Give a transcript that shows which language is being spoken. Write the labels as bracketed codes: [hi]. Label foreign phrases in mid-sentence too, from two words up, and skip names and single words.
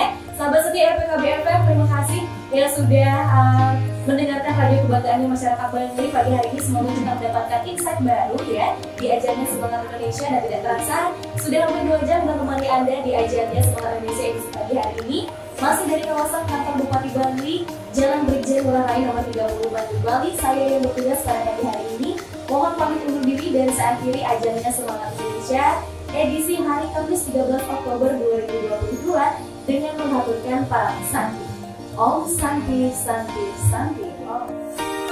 [id] Sahabat setia RPKBFM, terima kasih yang sudah mendengarkan radio kebanggaannya masyarakat Bangli pagi hari ini. Semoga juga mendapatkan insight baru ya di ajangnya Semangat Indonesia, dan tidak terasa sudah hampir 2 jam menemani Anda di ajangnya Semangat Indonesia edisi pagi hari ini. Masih dari kawasan kantor Bupati Bangli, Jalan Brigjen Ngurah Rai nomor 30 Bandung, Bali. Saya yang bertugas pada pagi hari ini mohon pamit undur diri dan saya akhiri ajangnya Semangat Indonesia edisi hari Kamis 13 Oktober 2022 dengan mengaturkan para Santi. [sa] Om Santi Santi Santi Om.